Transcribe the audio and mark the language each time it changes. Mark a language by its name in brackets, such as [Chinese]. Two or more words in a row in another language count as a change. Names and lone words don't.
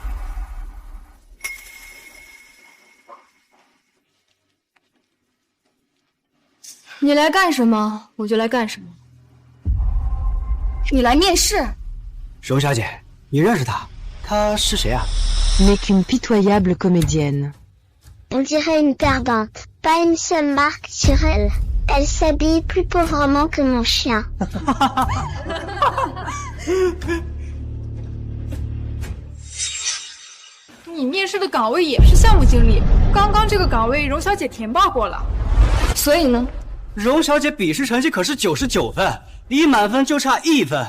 [Chinese] 你来干什么，我就来干什么。你来面试？荣小姐，你认识她？她是谁啊 [French] N'est qu'une pitoyable comédienne. On dirait une perdante. Pas une seule marque sur elle. Elle s'habille plus pauvrement que mon chien. [Chinese] 你面试的岗位也是项目经理，刚刚这个岗位荣小姐填报过了。所以呢？荣小姐笔试成绩可是99分，离满分就差1分。